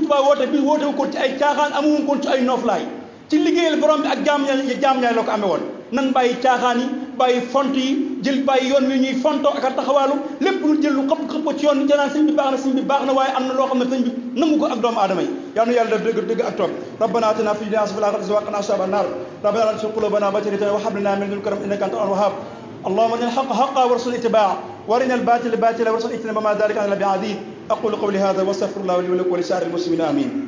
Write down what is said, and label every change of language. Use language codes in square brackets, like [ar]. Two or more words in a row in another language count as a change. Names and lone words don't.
[wo] Tuubaa woote wu ko ci ay caaxaan amuwu ko ci ay nooflaay ci liggéeyal borom bi ak jaam ñaay la ko amee woon nan bàyyi caaxaan yi bàyyi font yi jël bàyyi yoon wi ñuy fonto ak a taxawaalu lépp lu jël lu xëpp ko ci yoon ni janaan sëñ bi baax na waaye am na loo xam ne sëñ bi nangu ko ak doomu aadama yi yal na yàlla def dëgg ak toog [ar] ربنا آتنا في الدنيا حسنة وقنا وقنا عذاب النار ربنا لا تزغ قلوبنا بعد إذ هديتنا وهب لنا من لدنك رحمة إنك أنت الوهاب اللهم ارنا الحق حقا وارزقنا اتباعه وارنا الباطل باطلا وارزقنا اجتنابه ما ذلك على بعزيز اقول قولي هذا واستغفر الله لي ولكم ولسائر المسلمين امين